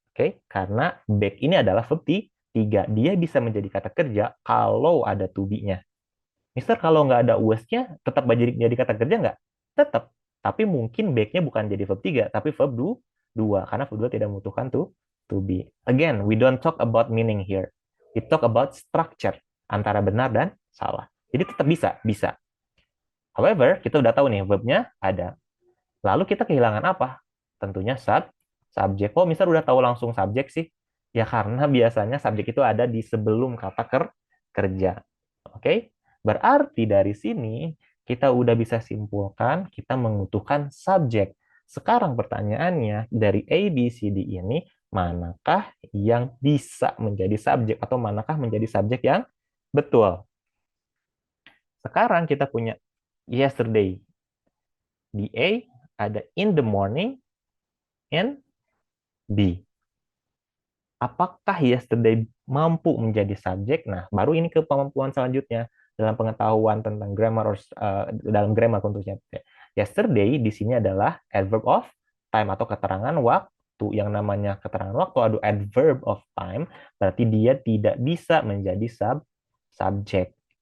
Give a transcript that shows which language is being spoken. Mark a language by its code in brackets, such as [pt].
[id] Oke, karena back ini adalah verb 3. Dia bisa menjadi kata kerja kalau ada to be-nya. Mister, kalau nggak ada was-nya, tetap jadi kata kerja nggak? Tetap. Tapi mungkin back-nya bukan jadi verb 3, tapi verb 2. Karena verb 2 tidak membutuhkan to be. [en] Again, we don't talk about meaning here. We talk about structure. [id] Antara benar dan salah. Jadi tetap bisa. However, kita udah tahu nih, verb-nya ada. Lalu kita kehilangan apa? Tentunya subjek. Oh, misal udah tahu langsung subjek sih? Ya karena biasanya subjek itu ada di sebelum kata kerja. Oke? Berarti dari sini kita udah bisa simpulkan kita membutuhkan subjek. Sekarang pertanyaannya, dari A, B, C, D ini, manakah yang bisa menjadi subjek atau manakah menjadi subjek yang betul? Sekarang kita punya [en] yesterday. [id] Di A ada [en] in the morning [id] and B. Apakah yesterday mampu menjadi subjek? Nah, baru ini ke kemampuan selanjutnya dalam pengetahuan tentang grammar dalam grammar tentunya. Yesterday di sini adalah adverb of time atau keterangan waktu. Yang namanya keterangan waktu ada adverb of time, berarti dia tidak bisa menjadi subjek.